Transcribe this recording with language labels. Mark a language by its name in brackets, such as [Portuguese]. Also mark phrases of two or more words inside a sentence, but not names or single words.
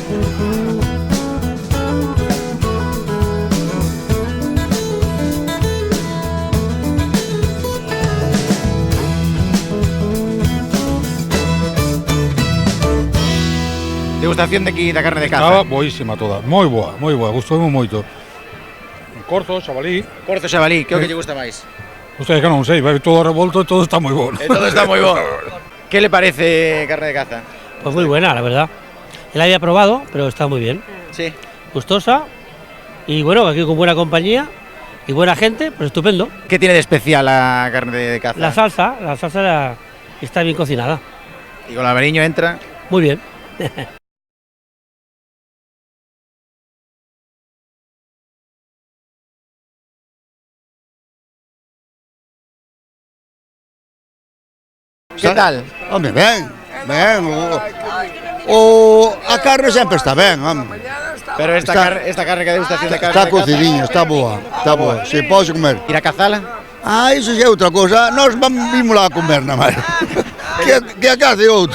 [Galician] Degustación de aquí da carne de caza. Estaba boísima toda, moi boa, gustoume moito. Corzo, xabalí. Corzo, xabalí, que é o que lle gusta máis? O sea, que non sei, vai todo revolto e todo está moi bon. Todo está moi bon. [Spanish] Que le parece carne de caza? Pues muy buena, la verdad. La había probado, pero está muy bien. Sí. Gustosa y bueno, aquí con buena compañía y buena gente, pues estupendo. ¿Qué tiene de especial la carne de caza? La salsa está bien cocinada. ¿Y con el albariño entra? Muy bien. [Galician] Que tal? Home, ben. A carne sempre está ben, home. Pero esta carne que é degustación de carne... Está cocidinha, está boa, se pode comer. Ir a cazala? Iso é outra cosa, nós vimos lá a comer na máis. Que a casa é outro.